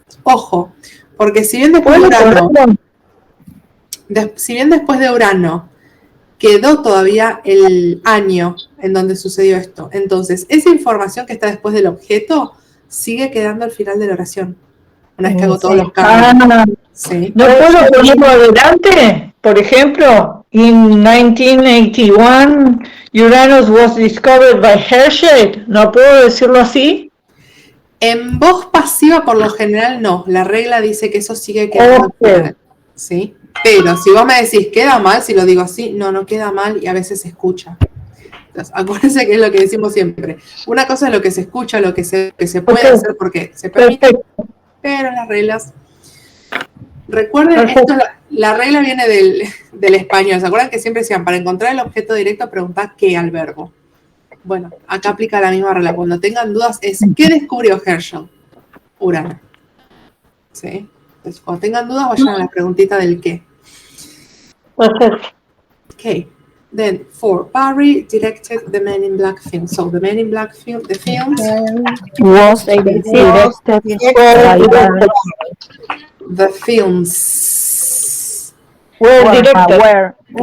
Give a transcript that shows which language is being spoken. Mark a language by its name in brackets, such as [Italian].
[Spanish] Ojo, porque si bien después de Urano quedó todavía el año en donde sucedió esto, entonces esa información que está después del objeto sigue quedando al final de la oración. Una vez que hago todos los cambios. Sí. ¿No puedo ponerlo adelante? Por ejemplo, [English] in 1981, Uranus was discovered by Herschel. [Spanish] ¿No puedo decirlo así? En voz pasiva, por lo general, no. La regla dice que eso sigue quedando al final. ¿Sí? Pero si vos me decís, ¿queda mal si lo digo así? No, no queda mal y a veces se escucha. Entonces, acuérdense que es lo que decimos siempre. Una cosa es lo que se escucha, lo que se puede hacer porque se permite, pero las reglas... Recuerden, esto, la regla viene del español. ¿Se acuerdan que siempre decían, para encontrar el objeto directo, preguntad qué al verbo? Bueno, acá aplica la misma regla. Cuando tengan dudas es, ¿qué descubrió Herschel? Urano. ¿Sí? Entonces, cuando tengan dudas, vayan a la preguntita del qué. [English] Okay. Then, 4, Barry directed the Men in Black film. So, the Men in Black film, the films was directed by Barry. The films were